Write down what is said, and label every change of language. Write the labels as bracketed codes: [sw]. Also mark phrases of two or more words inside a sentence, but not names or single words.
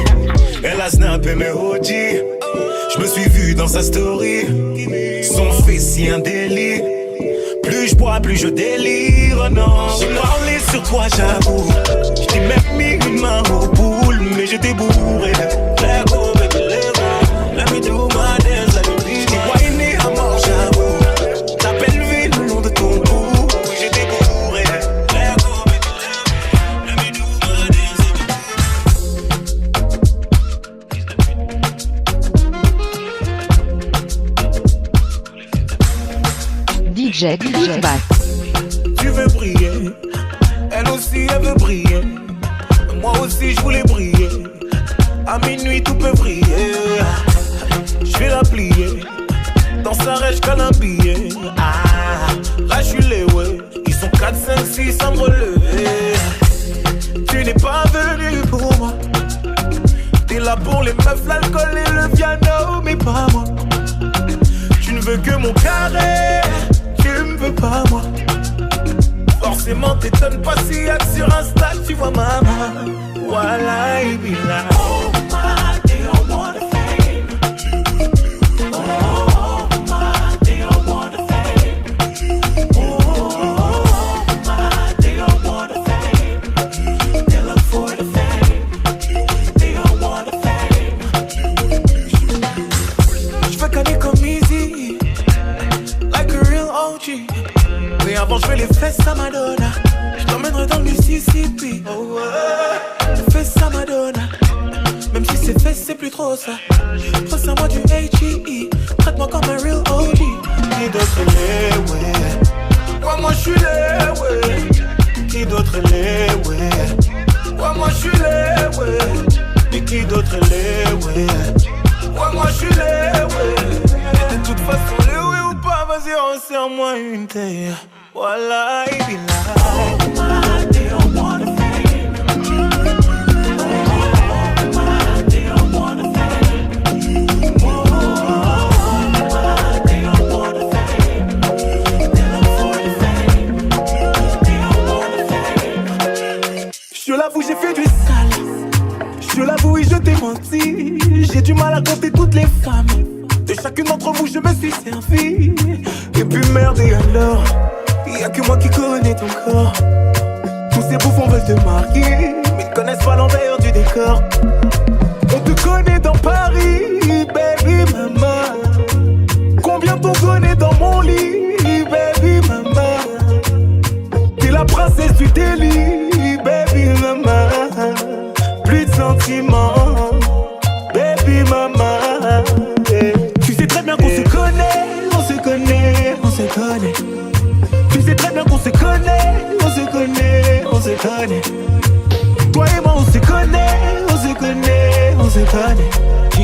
[fr] Elle a snappé mes OG. Je me suis vu dans sa story. Son fessier un délit. Plus je bois, plus je délire, non. J'ai parlé sur toi, j'avoue. J't'ai même mis une main au boule, mais j'étais bourré. [en] Let go, baby, let go. Let me do my dance, let me be. [fr] J't'ai whiné à mort, j'avoue. Ta belle vie le long de ton cou, oui, j'étais bourré. [en] Let go, baby, let me do my dance, DJ Bass. [fr] Tu veux briller, elle aussi elle veut briller. Moi aussi je voulais briller. À minuit tout peut briller. Je vais la plier. Dans sa rêche qu'elle a un billet. Ah, là je suis les ouais. Ils sont 4, 5, 6 à me relever. Tu n'es pas venu pour moi. T'es là pour les meufs, l'alcool et le piano, mais pas moi. Tu ne veux que mon carré. Tu me veux pas moi. Forcément t'étonnes pas si y'a que sur Insta tu vois maman. Voilà il [en] be like oh my, they don't want the fame. Oh my, they don't want the fame. Oh my, they don't want the fame. They look for the fame. They don't want the fame. [fr] J'veux gagner comme [en] easy, like a real OG. [fr] Mais avant je fais les fesses à Madonna. Je t'emmènerai dans le Mississippi. Oh ouais, fesses à Madonna. Même si c'est fesses c'est plus trop ça. Pense à moi du H.E.E. Traite-moi comme un [en] real OG. [fr] Qui d'autre l'est, ouais. Ouais moi je suis les, ouais. Qui d'autre l'est, ouais. Ouais moi je suis les, ouais. Et qui d'autre l'est, ouais. Ouais moi je suis les, ouais. Et de toute façon les oui ou pas, vas-y resserre-moi une taille. Voilà, il [en] be like oh my, they don't want the fame. Oh my, they don't want the fame. Oh my, they don't want the fame. They look for the fame. They don't want the fame. [fr] Je l'avoue, j'ai fait du sale. Je l'avoue, oui, je t'ai menti. J'ai du mal à compter toutes les femmes. De chacune d'entre vous, je me suis servi. Et puis merde, et alors? Y'a que moi qui connais ton corps. Tous ces bouffons veulent te marquer, mais ils connaissent pas l'envers du décor. On te connaît dans Paris, [en] baby mama. [fr] Combien t'ont donné dans mon lit, [en] baby mama. [fr] T'es la princesse du délit, [en] baby mama. [fr] Plus de sentiments, [en] baby mama. [fr] Tu sais très bien qu'on se connaît, on se connaît, on se connaît. Tu sais très bien qu'on se connaît, on se connaît, on se connaît. Toi et moi on se connaît, on se connaît, on se connaît.